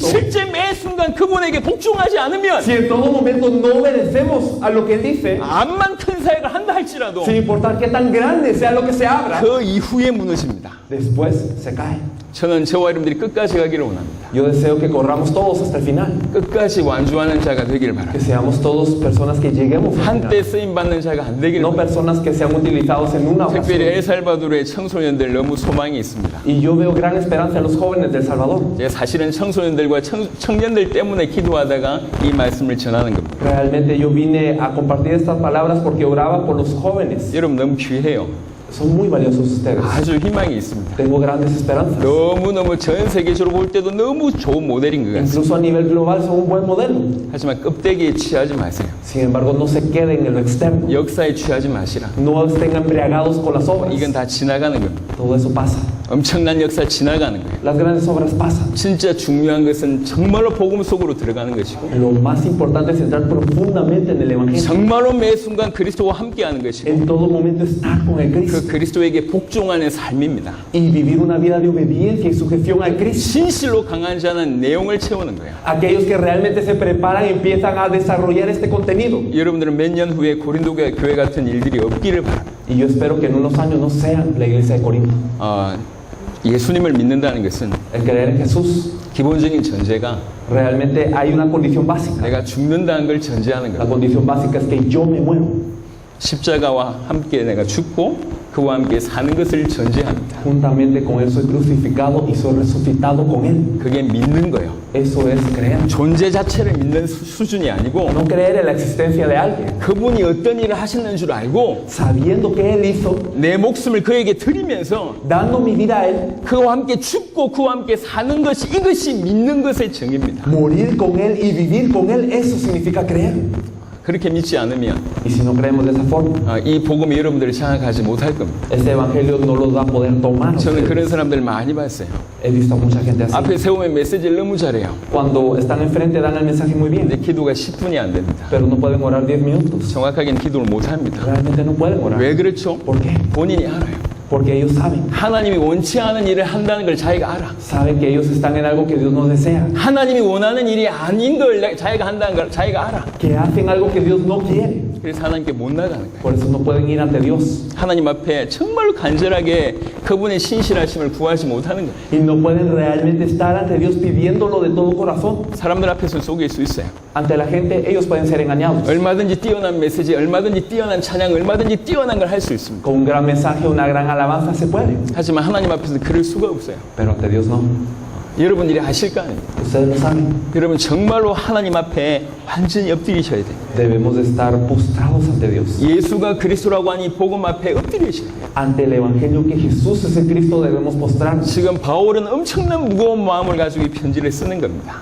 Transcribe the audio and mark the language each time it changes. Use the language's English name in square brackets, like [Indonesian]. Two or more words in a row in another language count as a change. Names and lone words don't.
[Korean] 실제 매 순간 그분에게 복종하지 않으면, [Spanish] si en todo momento no obedecemos a lo que Él dice, [Korean] 암만 큰 사역을 한다 할지라도 [Spanish] sin importar qué tan grande sea lo que se abra, [Korean] 그 이후에 무너집니다. [Spanish] después se cae. [Korean] 저는 저와 여러분들이 끝까지 가기를 원합니다. [Spanish] Yo deseo que corramos todos hasta el final, [Korean] 끝까지 완주하는 자가 되기를 [Spanish] que [Korean] 바랍니다. [Spanish] seamos todos personas que lleguemos al [Korean] 한때 [Spanish] final, [Korean] 쓰임 받는 자가 안 되기를 [Spanish] no [Korean] 바랍니다. [Spanish] personas que sean utilizados en una [Korean] 특별히 [Spanish] ocasión. [Korean] 엘살바도르의 청소년들 너무 소망이 있습니다. [Spanish] Y yo veo gran esperanza en los jóvenes de El Salvador. [Korean] 제가 사실은 청소년들과 청년들 때문에 기도하다가 이 말씀을 전하는 겁니다. [Spanish] Realmente yo vine a compartir estas palabras porque oraba por los jóvenes. [Korean] 여러분 너무 귀해요. [Spanish] Son muy valiosos ustedes. [Korean] 아주 희망이 있습니다. [Spanish] Tengo grandes esperanzas. [Korean] 너무너무 전 세계적으로 볼 때도 너무 좋은 모델인 것 같습니다. [Spanish] Incluso a nivel global son un buen modelo. [Korean] 하지만 껍데기에 취하지 마세요. [Spanish] Sin embargo, no se queden en lo externo. [Korean] 역사에 취하지 마시라. [Spanish] No estén embriagados con las obras. [Korean] 이건 다 지나가는 겁니다. [Spanish] Todo eso pasa. [Korean] 엄청난 역사 지나가는 거예요. [Spanish] Las grandes obras pasan. [Korean] 진짜 중요한 것은 정말로 복음 속으로 들어가는 것이고 [Spanish] Lo más importante es entrar profundamente en el Evangelio. [Korean] 정말로 매 순간 그리스도와 함께하는 것이고 [Spanish] En todo momento estar con el Cristo. [Korean] 그 그리스도에게 복종하는 삶입니다. [Spanish] Y vivir una vida de obediencia y sujeción al Cristo. [Korean] 진실로 강한 자는 내용을 채우는 거예요. [Spanish] Aquellos que realmente se preparan y empiezan a desarrollar este contenido. [Korean] 여러분들은 몇 년 후에 고린도 교회 같은 일들이 없기를 바랍니다. [Spanish] Y yo espero que en unos años no sean la iglesia de Corinto. [Korean] 예수님을 믿는다는 것은 [Spanish] El creer en Jesús, [Korean] 기본적인 전제가 [Spanish] realmente hay una condición básica. [Korean] 내가 죽는다는 걸 전제하는 [Spanish] La [Korean] 거예요. [Spanish] condición básica es que yo me muero. [Korean] 십자가와 함께 내가 죽고 그와 함께 사는 것을 전제합니다. [Spanish] Juntamente con Él soy crucificado y soy resucitado con Él. [Korean] 그게 믿는 거예요. [Spanish] Eso es creer. [Korean] 존재 자체를 믿는 수준이 아니고 [Spanish] No creer en la existencia de alguien. [Korean] 그분이 어떤 일을 하시는 줄 알고 [Spanish] Sabiendo que Él hizo, [Korean] 내 목숨을 그에게 드리면서 [Spanish] dando mi vida a Él, [Korean] 그와 함께 죽고 그와 함께 사는 것이 이것이 믿는 것의 정의입니다. [Spanish] morir con Él y vivir con Él, eso significa creer. [Korean] 그렇게 믿지 않으면 [Spanish] Y si no creemos de esa forma, [Korean] 이 복음이 여러분들을 장악하지 못할 겁니다. [Spanish] este evangelio no los va a poder tomar. [Korean] 저는 그런 사람들 많이 봤어요. [Spanish] He visto a mucha gente así. [Korean] 앞에 세우면 메시지를 너무 잘해요. [Spanish] Cuando están enfrente dan el mensaje muy bien, [Korean] 근데 기도가 10분이 안 됩니다. [Spanish] pero no pueden orar 10 minutos. [Korean] 정확하게는 기도를 못 합니다. [Spanish] Realmente no pueden orar. [Korean] 왜 그렇죠? [Spanish] ¿Por qué? [Korean] 본인이 알아요. [Spanish] Porque ellos saben. [Korean] 하나님이 원치 않은 일을 한다는 걸 자기가 알아. [Spanish] Saben que ellos están en algo que Dios no desea. [Korean] 하나님이 원하는 일이 아닌 걸 자기가 한다는 걸 자기가 알아. [Spanish] Que hacen algo que Dios no quiere. [Korean] 그래서 하나님께 못 나가는 거예요. [Spanish] Por eso no pueden ir ante Dios. [Korean] 하나님 앞에 정말로 간절하게 그분의 신실하심을 구하지 못하는 거예요. [Spanish] Y no pueden realmente estar ante Dios pidiéndolo de todo corazón. [Korean] 사람들 앞에서 속일 수 있어요. [Spanish] Ante la gente ellos pueden ser engañados. [Korean] 얼마든지 뛰어난 메시지, 얼마든지 뛰어난 찬양, 얼마든지 뛰어난 걸 할 수 있습니다. [Spanish] Con un gran mensaje, una gran alabanza se puede. [Korean] 하지만 하나님 앞에서 그럴 수가 없어요. [Spanish] Pero ante Dios no. [Korean] 여러분들이 아실 거 아닙니까? [Spanish] Ustedes lo saben. [Korean] 여러분 정말로 하나님 앞에 완전히 엎드리셔야 돼요. [Spanish] Debemos de estar postrados ante Dios. [Korean] 예수가 그리스도라고 하니 복음 앞에 엎드리셔야 돼요. [Spanish] Ante el evangelio que Jesús es el Cristo debemos postrarnos. [Korean] 지금 바울은 엄청난 무거운 마음을 가지고 이 편지를 쓰는 겁니다.